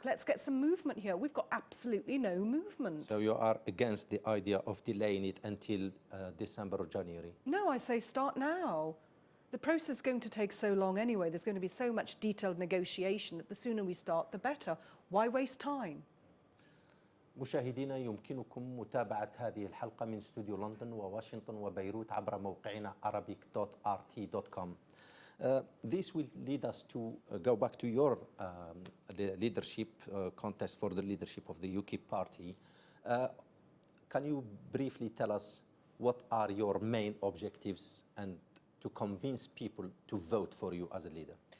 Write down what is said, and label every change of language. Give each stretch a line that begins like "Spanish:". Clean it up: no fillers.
English: Let's get some movement here. We've got absolutely no movement. So you are against the idea of delaying it until December or January? No, I say start now. The process is going to take so long anyway. There's going to be so much detailed negotiation that the sooner we start, the better. Why waste time?
Arabic: مشاهدينا يمكنكم متابعة هذه الحلقة من استوديو لندن وواشنطن وبيروت عبر موقعنا arabic.rt.com.
English: This will lead us to go back to your leadership contest for the leadership of the UKIP party. Can you briefly tell us what are your main objectives and to convince people to vote for you as a leader?